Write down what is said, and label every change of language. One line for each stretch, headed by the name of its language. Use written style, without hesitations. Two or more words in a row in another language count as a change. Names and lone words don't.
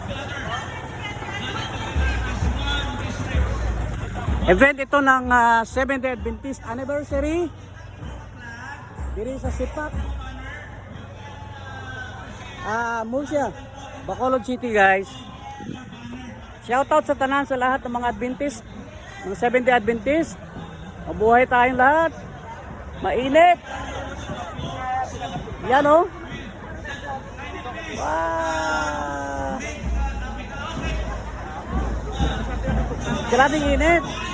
Filipino: Event ito ng 70th Adventist anniversary.
Hiligaynon: Diri sa Sipak. Murcia, Bacolod City guys.
Filipino: Shoutout sa tanan sa lahat ng mga Adventist, mga 70 Adventist. Mabuhay tayong lahat. Mainit. Yan o. Wow. Grabing init.